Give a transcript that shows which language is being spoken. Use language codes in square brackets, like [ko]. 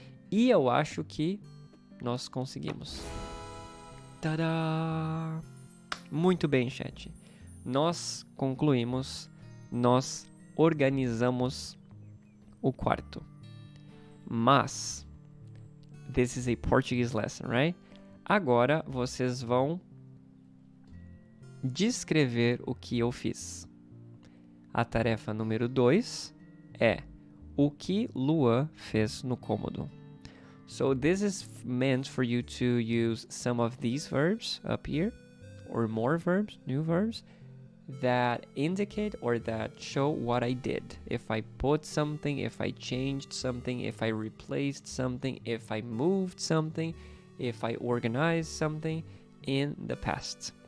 [pt] E eu acho que nós conseguimos. Tadá! Muito bem, chat. Nós concluímos, nós organizamos o quarto. Mas, [en] this is a Portuguese lesson, right? [pt] Agora vocês vão descrever o que eu fiz. A tarefa número 2 é o que Lua fez no cômodo. [en] So this is meant for you to use some of these verbs up here, or more verbs, new verbs, that indicate or that show what I did. If I put something, if I changed something, if I replaced something, if I moved something, if I organized something in the past.